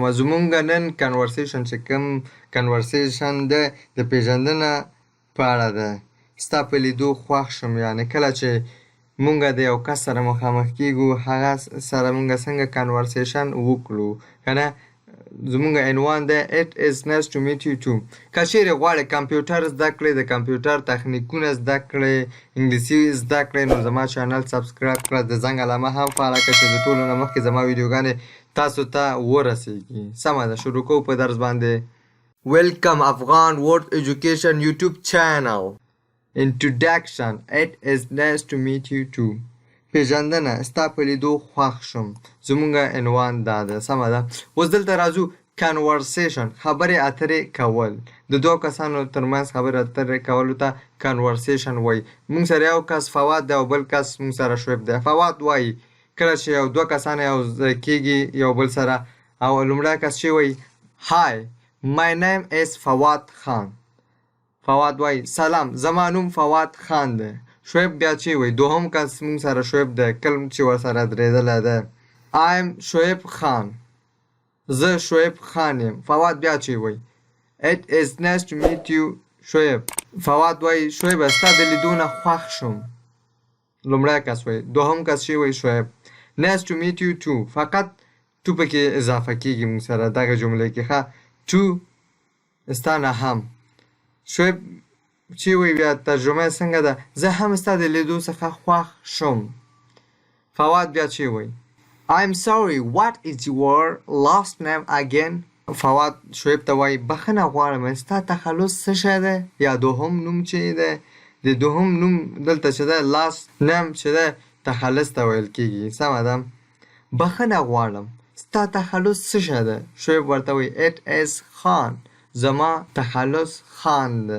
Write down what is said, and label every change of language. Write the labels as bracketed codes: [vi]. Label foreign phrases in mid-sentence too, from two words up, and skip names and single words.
[ps] زمونږ نن کنورسیشن چې کوم کنورسیشن ده د پیژندنه په اړه ده. ستا په لیدو خوښ شم، یعنې کله چې مونږ د یو کس سره مخامخ کیږو هغه سره مونږ څنګه کنورسیشن وکړو کنه. زمونږ عنوان ده [en] it is nice to meet you too. [ps] که چیرې غواړې کمپیوټر زده کړې، د کمپیوټر تخنیکونه زده کړې، انګلیسي زده کړې، نو زما چینل سبسکرایب کړه، د زنګ علامه هم فعاله کړه چې د ټولو نه مخکې زما ویډیوګانې تاسو ته ورسیږي. سمه ده، شروع کوو په درس باندې. [en] Welcome Afghan World Education YouTube channel. Introduction. It is nice to meet you too. [ps] پیژندنه، ستا په لیدو خوښ شم. زمونږ عنوان دا ده. سمه ده. اوس دلته راځو. کنورسیشن، خبرې اترې کول. د دوه کسانو ترمنځ خبرې اترې کولو ته کنورسیشن وایي. مونږ سره یو کس فواد دی او بل کس مونږ سره شعیب دی. فواد وایي کله چې یو دوه کسان یو ځای کېږي یو بل سره، او لومړی کس چې وایي [en] Hi, my name is [ps] فواد خان. فواد وایي سلام، زما نوم فواد خان دی. شعیب بیا چې وایي، دوهم کس مونږ سره شعیب دی، کلم چې ورسره درېدلی دی. I'm شعیب خان، زه شعیب خان یم. فواد بیا چې وایي [en] It is nice to meet you [ps] شعیب. فواد وایي شعیب ستا د لیدو نه خوښ شوم. لومړی کس وایي. دوهم کس چې وایي شعیب [en] Nice to meet you too. [ps] فقط تو پکې اضافه کېږي مونږ سره دغه جملې کې ښه. تو ستا نه هم. شعیب چې وایي بیا ترجمه یې څنګه ده؟ زه هم ستا د لیدو څخه خوښ شوم. فواد بیا چې وایي [en] I'm sorry, what is your last name again? [ps] فواد شعیب ته وایي بخښنه غواړم، ستا تخلص څه شی دی؟ یا دوهم نوم چې دی، د دوهم نوم دلته چې دی [en] last name [ps] چې دی تخلص ته ویل کېږي. سمه ده. بخښنه غواړم، ستا تخلص څه شی دی؟ شعیب ورته وایي [en] It is [ps] خان، زما تخلص خان دی.